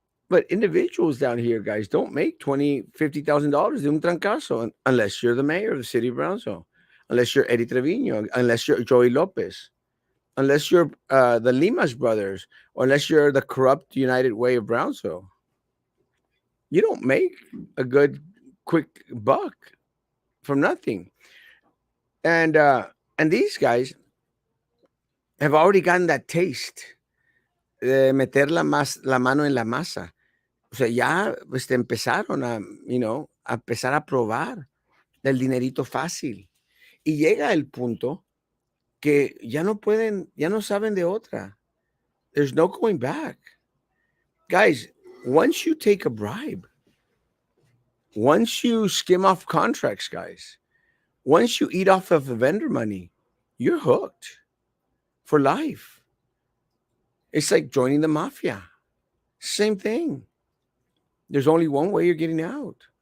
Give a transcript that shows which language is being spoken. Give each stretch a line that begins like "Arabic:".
English: But individuals down here, guys, don't make $50,000
Spanish: de un trancazo
English: unless you're the mayor of the city of Brownsville, unless you're Eddie Trevino, unless you're Joey Lopez, unless you're the Limas brothers, or unless you're the corrupt United Way of Brownsville. You don't make a good, quick buck from nothing. And these guys have already gotten that taste.
Spanish: de meter la mano en la masa. O sea, ya empezaron a, a empezar a probar del dinerito fácil. Y llega el punto que ya no pueden, ya no saben de otra.
English: There's no going back. Guys, once you take a bribe, once you skim off contracts, guys, once you eat off of the vendor money, you're hooked for life. It's like joining the mafia. Same thing. There's only one way you're getting out.